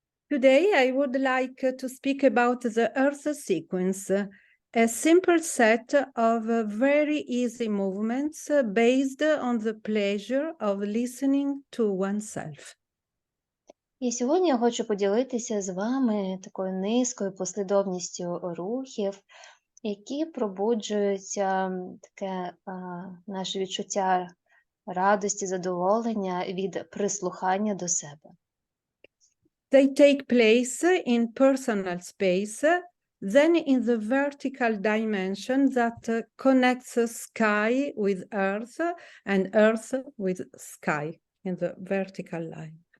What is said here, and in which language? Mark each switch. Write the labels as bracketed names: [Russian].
[English] Today, I would like to speak about the Earth sequence, a simple set of very easy movements based on the pleasure of listening to oneself. [Ukrainian] І сьогодні я хочу поділитися з вами такою низкою послідовністю рухів, які пробуджують таке наше відчуття радості, задоволення від прислухання до себе. [English] They take place in personal space, then in the vertical dimension that connects sky with earth and earth with sky in the vertical line.